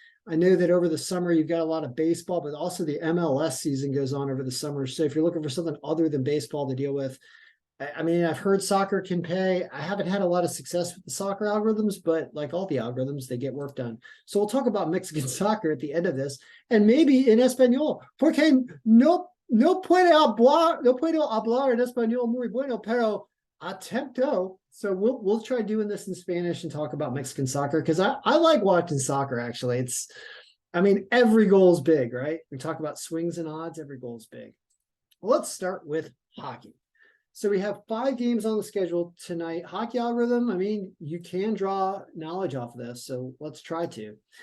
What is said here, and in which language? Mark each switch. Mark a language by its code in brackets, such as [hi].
[en] I know that over the summer, you've got a lot of baseball, but also the MLS season goes on over the summer. So if you're looking for something other than baseball to deal with, I mean, I've heard soccer can pay. I haven't had a lot of success with the soccer algorithms, but like all the algorithms, they get work done. So we'll talk about Mexican soccer at the end of this, and maybe in Espanol. [es] Porque no puedo hablar en español muy bueno, pero atento. [en] So we'll try doing this in Spanish and talk about Mexican soccer because I like watching soccer. Actually, I mean, every goal is big, right? We talk about swings and odds. Every goal is big. Well, let's start with hockey. So we have 5 games on the schedule tonight. Hockey algorithm, I mean, you can draw knowledge off of this, so let's try to.